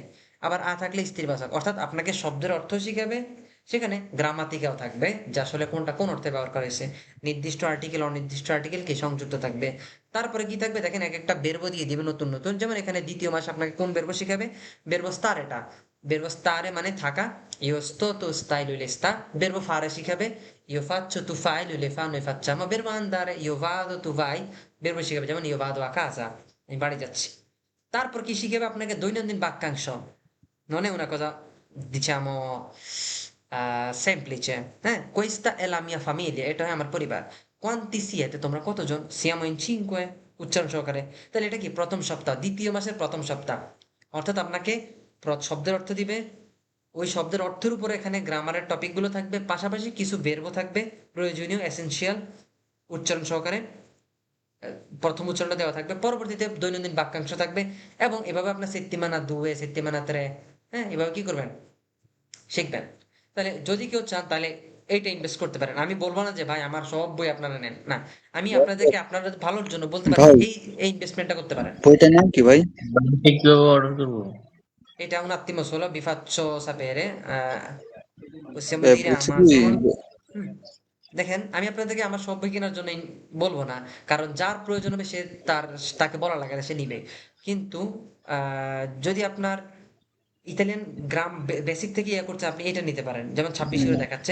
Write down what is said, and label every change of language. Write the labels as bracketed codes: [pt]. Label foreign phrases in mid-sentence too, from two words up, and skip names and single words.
[bn] আবার থাকলে স্ত্রীবাচক, অর্থাৎ আপনাকে শব্দের অর্থ শিখাবে, সেখানে গ্রামাতিকাও থাকবে যে আসলে কোনটা কোন অর্থে ব্যবহার করা হয়েছে, নির্দিষ্ট আর্টিকেল অনির্দিষ্ট আর্টিকেল কি সংযুক্ত থাকবে। তারপরে কি থাকবে দেখেন, এক একটা বেরবো দিয়ে দিবে নতুন নতুন। যেমন এখানে দ্বিতীয় মাস আপনাকে কোন বেরবো শিখাবে, বেরবো স্তারেটা, [it] verbo stare [bn] মানে থাকা, [it] io sto tu stai lui le sta, verbo fare [bn] শিখাবে, [it] io faccio tu fai lui le fa noi facciamo, verbo andare io vado tu vai, [bn] বেরবো শিখাবে যেমন [it] io vado a casa, [bn] আমি বাড়ি যাচ্ছি। তারপর কি শিখাবে আপনাকে দৈনন্দিন বাক্যাংশ, [it] non è una cosa diciamo semplice, questa è la mia famiglia, [bn] এটা হয় আমার পরিবার। [it] quanti siete, [bn] তোমরা কতজন, [it] siamo in cinque, [bn] উচ্চারণ সহকারে। তাহলে এটা কি প্রথম সপ্তাহ, দ্বিতীয় মাসের প্রথম সপ্তাহ, অর্থাৎ আপনাকে শব্দের অর্থ দিবে, ওই শব্দের অর্থের উপরে এখানে গ্রামারের টপিক গুলো থাকবে, পাশাপাশি কিছু বেরবো থাকবে প্রয়োজনীয় এসেনশিয়াল উচ্চারণ সহকারে, প্রথম উচ্চারণটা দেওয়া থাকবে, পরবর্তীতে দৈনন্দিন বাক্যাংশ থাকবে। এবং এভাবে আপনার [it] settimana due, settimana tre, [bn] এভাবে কি করবেন শিখবেন। তাহলে যদি কেউ চান তাহলে এইটা ইনভেস্ট করতে পারেন। আমি বলবো না যে ভাই আমার সব বই আপনারা নেন, না, আমি আপনাদেরকে আপনাদের ভালোর জন্য বলতে পারি এই ইনভেস্টমেন্টটা করতে পারেন। বইটার নাম কি ভাই? কিভাবে অর্ডার করবো? [it] এটা un attimo solo vi faccio sapere, possiamo এ, dire [bn] বলছি কি, Amazon। দেখেন আমি আপনাদেরকে আমার সব বই কেনার জন্য বলবো না, কারণ যার প্রয়োজন হবে সে তাকে বলা লাগে না, সে নিবে। কিন্তু যদি আপনার ইতালিয়ান গ্রাম বেসিক থেকে ইয়ে করছে, আপনি এটা নিতে পারেন, যেমন 26 করে দেখাচ্ছে।